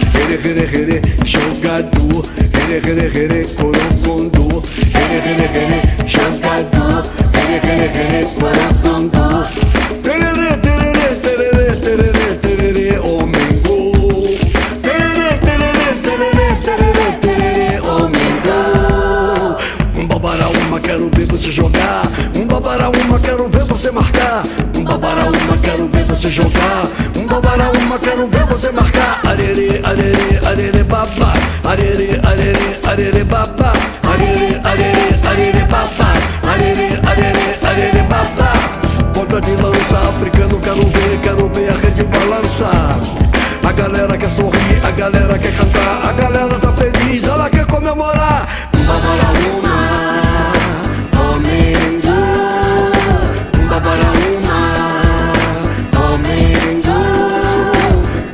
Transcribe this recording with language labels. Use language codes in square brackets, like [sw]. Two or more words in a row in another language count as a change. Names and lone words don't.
[en] Here, here, here, jogador. Here, here, here, corocondô. Here, here, here, jogador. Here, here, here, corocondô. Tererê, tererê, tererê, tererê, tererê, [pt] homem gol. Tererê, tererê, tererê, tererê, tererê, homem gol. Um babaraúma, quero ver você jogar. Um babaraúma, quero ver você marcar. Um babaraúma, quero ver você jogar. Um babaraúma, quero ver você marcar. Arerê, arerê, arerê, babá. Arerê, arerê, arerê, babá. Arerê, arerê, arerê, babá. Arerê, arerê, arerê, babá. Ponta de lança, africano, quero ver a rede balançar. A galera quer sorrir, a galera quer cantar. A galera tá feliz, ela quer comemorar. Um babaraúma, homem gol. Um babaraúma, homem gol.